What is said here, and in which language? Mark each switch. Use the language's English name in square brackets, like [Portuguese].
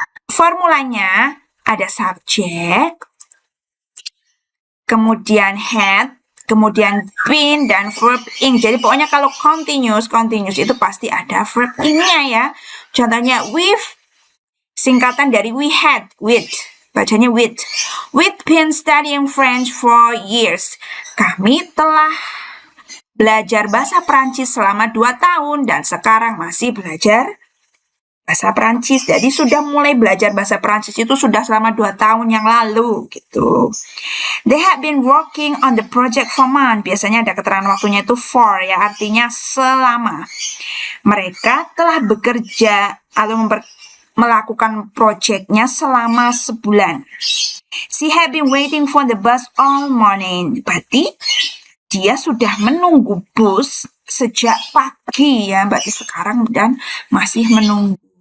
[Indonesian] Formulanya ada subjek, kemudian had, kemudian been, dan verb ing. Jadi pokoknya kalau continuous itu pasti ada verb ingnya ya. Contohnya, Singkatan dari we had, with. Bacanya with. [English] We've been studying French for years. [Indonesian] Kami telah belajar bahasa Prancis selama 2 tahun dan sekarang masih belajar bahasa Prancis. Jadi sudah mulai belajar bahasa Prancis itu sudah selama 2 tahun yang lalu gitu. [English] They have been working on the project for months. [Indonesian] Biasanya ada keterangan waktunya itu for ya, artinya selama. Mereka telah bekerja atau melakukan proyeknya selama sebulan. [English] She had been waiting for the bus all morning. [Indonesian] Berarti dia sudah menunggu bus sejak pagi ya, berarti sekarang dan masih menunggu.